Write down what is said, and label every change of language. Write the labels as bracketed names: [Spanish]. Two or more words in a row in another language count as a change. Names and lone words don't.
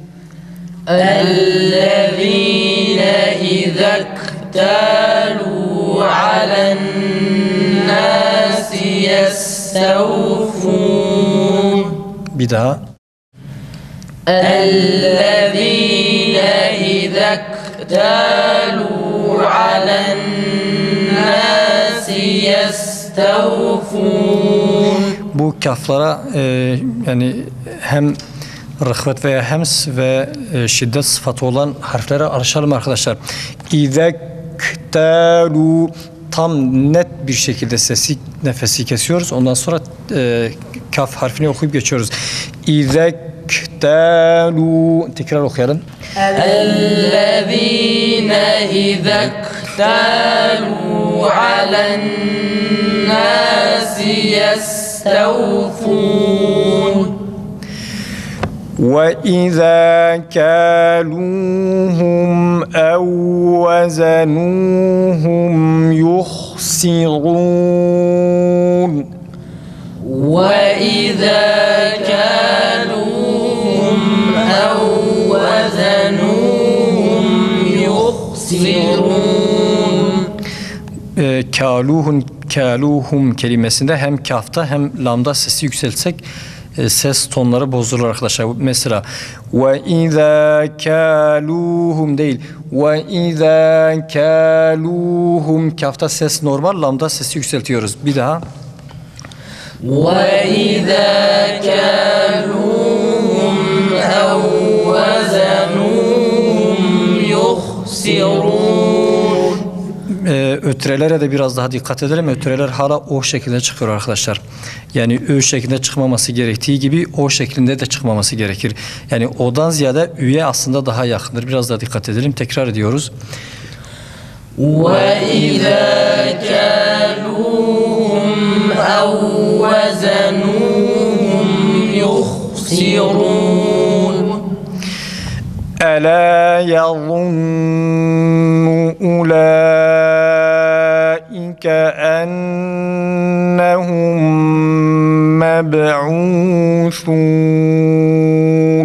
[Arabic] الذين إذا اكتالوا على الناس يستوفون [Turkish] Bir daha. [Arabic] الذين إذا اكتالوا على الناس يستوفون [Turkish] Bu kaflara yani hem rıhvet veya hems ve şiddet sıfatı olan harflere alışalım arkadaşlar. İzektalu tam net bir şekilde sesi, nefesi kesiyoruz. Ondan sonra kaf harfini okuyup geçiyoruz. İzektalu tekrar okuyalım. [Arabic] الذين إذا اكتالوا على الناس يستوفون وَإِذَا كَالُوهُمْ أَوْ وَزَنُوهُمْ يُخْسِرُونَ وَإِذَا كَالُوهُمْ أَوْ وَزَنُوهُمْ يُخْسِرُونَ [Turkish] Kâluhum kelimesinde hem kafta hem lamda sesi yükseltsek ses tonları bozulur arkadaşlar. Mesela [Arabic] وَإِذَا كَالُوهُم [Turkish] değil. [Arabic] وَإِذَا كَالُوهُم [Turkish] kafta ses normal, lamda sesi yükseltiyoruz. Bir daha. [Arabic] وَإِذَا كَالُوهُمْ أَوْ وَزَنُوهُمْ يُخْسِرُونَ [Turkish] Ötrelere de biraz daha dikkat edelim. Ötreler hala o şekilde çıkıyor arkadaşlar. Yani ö şeklinde çıkmaması gerektiği gibi o şeklinde de çıkmaması gerekir. Yani o'dan ziyade üye aslında daha yakındır. Biraz daha dikkat edelim. Tekrar ediyoruz. [Arabic] وَإِذَا كَالُوهُمْ أَوْ وَزَنُوهُمْ يُخْسِرُونَ أَلَا يَظُنُّ أُولَٰئِكَ أَنَّهُمْ مَبْعُوثُونَ